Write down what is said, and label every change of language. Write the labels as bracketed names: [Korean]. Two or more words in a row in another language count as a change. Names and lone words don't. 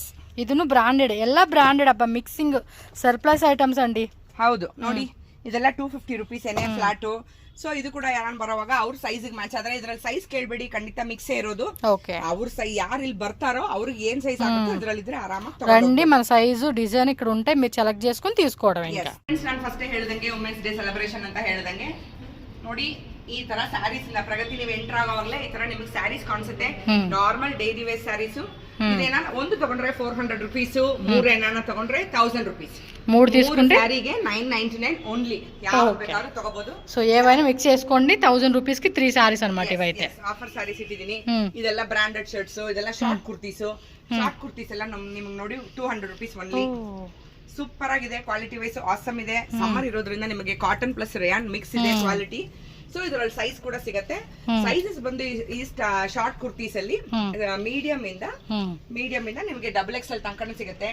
[Kannada] ಇದನ್ನು ಬ್ರಾಂಡೆಡ್, ಎಲ್ಲ ಬ್ರಾಂಡೆಡ್ ಅಪ್ಪ. [English] mixing surplus items [Kannada] ಅಂಡಿ. ಹೌದು ನೋಡಿ, ಇದೆಲ್ಲ 250 ರೂಪೀಸ್ ಏನೇ ಫ್ಲಾಟ್. ಸೊ ಇದು ಕೂಡ ಯಾರು ಬರೋವಾಗ ಅವ್ರ ಸೈಜ್ ಮ್ಯಾಚ್ ಆದ್ರೆ ಇದ್ರಲ್ಲಿ ಸೈಜ್ ಕೇಳ್ಬೇಡಿ, ಖಂಡಿತ ಮಿಕ್ಸೇ ಇರೋದು. ಅವ್ರ ಸೈಜ್ ಯಾರು ಇಲ್ಲಿ ಬರ್ತಾರೋ ಅವ್ರಿಗೆ ಏನ್ ಸೈಜ್ ಆಗುತ್ತೋ ಇದ್ರಲ್ಲಿ ಇದ್ರೆ ಆರಾಮಾಗಿ [Telugu] రండి. మన సైజు డిజైన్ ఇక్కడ ఉంటే మీరు సెలెక్ట్ చేసుకొని తీసుకోవడం. ఇంకా [Kannada] ನಾನು ಫಸ್ಟ್ ಹೇಳ್ದಂಗೆ [English] women's day celebration [Kannada] ಅಂತ ಹೇಳ್ದಂಗೆ ನೋಡಿ, ಈ ತರ ಸ್ಯಾರೀಸ್ ಇಂದ ಪ್ರಗತಿ ನೀವು ಎಂಟರ್ ಆಗೋವಾಗಲೇ ಈ ತರ ನಿಮಗೆ ಸ್ಯಾರೀಸ್ ಕಾಣಿಸುತ್ತೆ. [English] normal daily wear sarees. [Kannada] ಇದೇನ ಒಂದು ತಗೊಂಡ್ರೆ 400 ರೂಪೀಸ್, ಮೂರೇನ ತಗೊಂಡ್ರೆ 1000 ರೂಪೀಸ್. [Telugu] మూడు తీసుకుంటే [Kannada] ಸ್ಯಾರಿಗೆ 999 ఓన్లీ. ಯಾವ ಬೇಕಾದ್ರೂ ತಗೋಬಹುದು. [Telugu] సో ఏవైనా మిక్స్ చేసుకోండి. 1000 రూపీస్ కి 3 సారీస్ అన్నమాట. ఇవైతే [English] offer sarees [Kannada] ಇಟ್ಟಿದ್ದೀನಿ. ಇದೆಲ್ಲ [English] branded shirts, [Kannada] ಇದೆಲ್ಲ ಶಾರ್ಟ್ ಕುರ್ತೀಸ್. ಶಾರ್ಟ್ ಕುರ್ತೀಸ್ ಎಲ್ಲ ನಿಮಗೆ ನೋಡಿ [English] 200 rupees only. [Kannada] ಸೂಪರ್ ಆಗಿದೆ, [English] quality wise awesome [Kannada] ಇದೆ. ಸಮ್ಮರ್ ಇರೋದ್ರಿಂದ ನಿಮಗೆ [English] cotton plus rayon mix [Kannada] ಇದೆ ಕ್ವಾಲಿಟಿ. ಸೊ ಇದರಲ್ಲಿ ಸೈಜ್ ಕೂಡ ಸಿಗತ್ತೆ. ಸೈಜಸ್ ಬಂದು ಈ ಶಾರ್ಟ್ ಕುರ್ತೀಸ್ ಅಲ್ಲಿ ಮೀಡಿಯಂ ಇಂದ ನಿಮಗೆ XXL ತನಕನೂ ಸಿಗುತ್ತೆ.